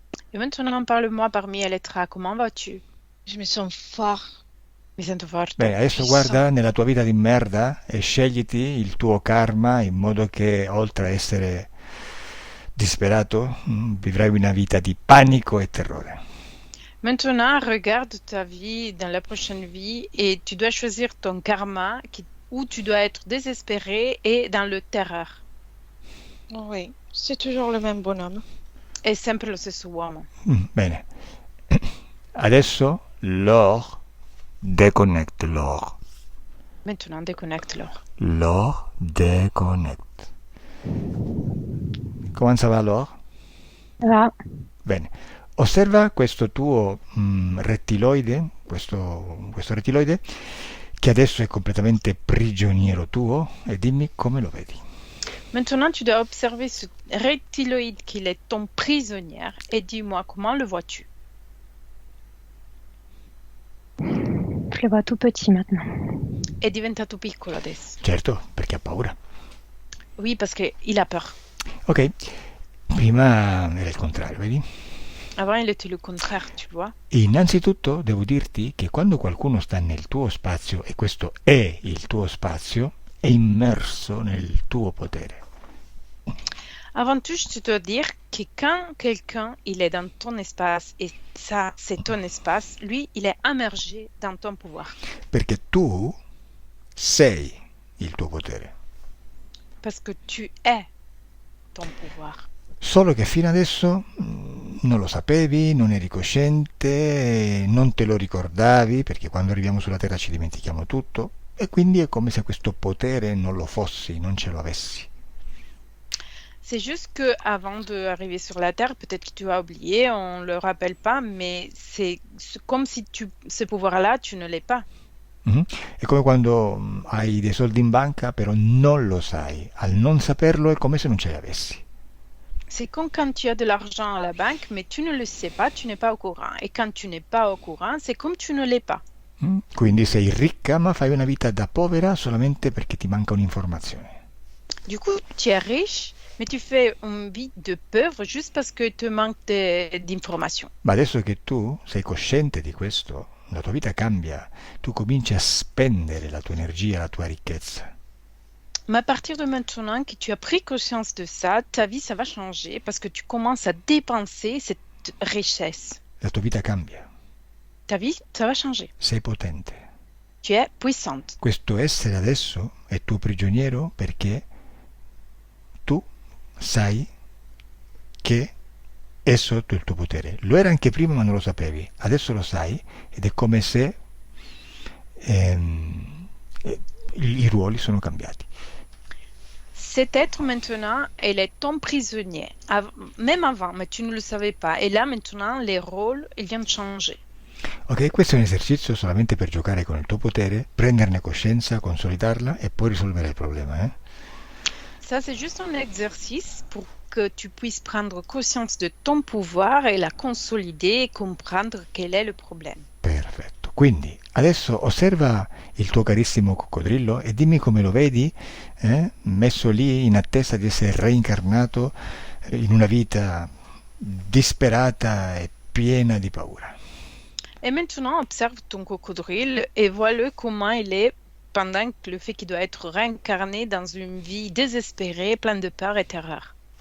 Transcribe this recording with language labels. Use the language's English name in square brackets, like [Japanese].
[French] Et maintenant, parle-moi parmi Elettra. Comment vas-tu? Je me sens fort. [Italian] Mi sento forte. Bene, adesso guarda nella tua vita di merda e scegliti il tuo karma in modo che oltre a essere disperato vivrai una vita di panico e terrore. [French] Maintenant, regarde ta vie dans la prochaine vie et tu dois choisir ton karma où tu dois être désespéré et dans le terreur. Oui, c'est toujours le même bonhomme. [Italian] È sempre lo stesso uomo. Bene. Adesso [French] Laure, déconnecte Laure. Maintenant, déconnecte-le. Laure, déconnecte. [Italian] Come va Laure? Va. Bene. Osserva questo tuo rettiloide, questo rettiloide, che adesso è completamente prigioniero tuo, e dimmi come lo vedi. [French] Maintenant, tu dois observer ce reptiloïde qu'il est ton prisonnière et dis-moi comment le vois-tu? Je le vois tout petit maintenant. [Italian] È diventato piccolo adesso. Certo, perché ha paura. [French] Oui, parce qu'il a peur. [Italian] Ok, prima era il contrario, vedi? [French] Avant, il était le contraire, tu vois. [Italian] Innanzitutto devo dirti che quando qualcuno sta nel tuo spazio, e questo è il tuo spazio, è immerso nel tuo potere. [French] Avant tout, je dois dire que quand quelqu'un il est dans ton espace et ça, c'est ton espace, lui, il est immergé dans ton pouvoir. [Italian] Perché tu sei il tuo potere. [French] Parce que tu es ton pouvoir. [Italian] Solo che fino adesso non lo sapevi, non eri cosciente, non te lo ricordavi, perché quando arriviamo sulla Terra ci dimentichiamo tutto, e quindi è come se questo potere non lo fossi, non ce lo avessi. [French] C'est juste que avant d'arriver sur la Terre, peut-être que tu as oublié, on le rappelle pas, mais c'est comme si ce pouvoir-là, tu ne l'es pas. [Italian] È come quando hai dei soldi in banca, però non lo sai. Al non saperlo è come se non ce li avessi. [French] C'est comme quand tu as de l'argent à la banque, mais tu ne le sais pas, tu n'es pas au courant. Et quand tu n'es pas au courant, c'est comme tu ne l'es pas. [Italian] Quindi sei ricca, ma fai una vita da povera solamente perché ti manca un'informazione. [French] Du coup, tu es riche, mais tu fais une vie de pauvre juste parce que te manque d'informations. [Italian] Ma adesso che tu sei cosciente di questo, la tua vita cambia. Tu cominci a spendere la tua energia, la tua ricchezza. [French] Mais à partir de maintenant que tu as pris conscience de ça, ta vie, ça va changer parce que tu commences à dépenser cette richesse. [Italian] La tua vita cambia. [French] Ta vie, ça va changer. [Italian] Sei potente. [French] Tu es puissante. [Italian] Questo essere adesso è tuo prigioniero perché tu sai che è sotto il tuo potere. Lo era anche prima ma non lo sapevi, adesso lo sai ed è come se ehm, i ruoli sono cambiati. [French] Cet être maintenant, elle est ton prisonnier. Même avant, mais tu ne le savais pas. Et là maintenant, les rôles, ils viennent changer. [Italian] Ok, questo è un esercizio solamente per giocare con il tuo potere, prenderne coscienza, consolidarla e poi risolvere il problema. [French] Ça, c'est juste un exercice pour que tu puisses prendre conscience de ton pouvoir et la consolider et comprendre quel est le problème. [Italian] Perfetto. Quindi adesso osserva il tuo carissimo coccodrillo e dimmi come lo vedi, messo lì in attesa di essere reincarnato in una vita disperata e piena di paura. [French] Et maintenant, observe ton cocodrille et vois-le comment il est pendant le fait qu'il doit être réincarné dans une vie désespérée, pleine de peur et terreur.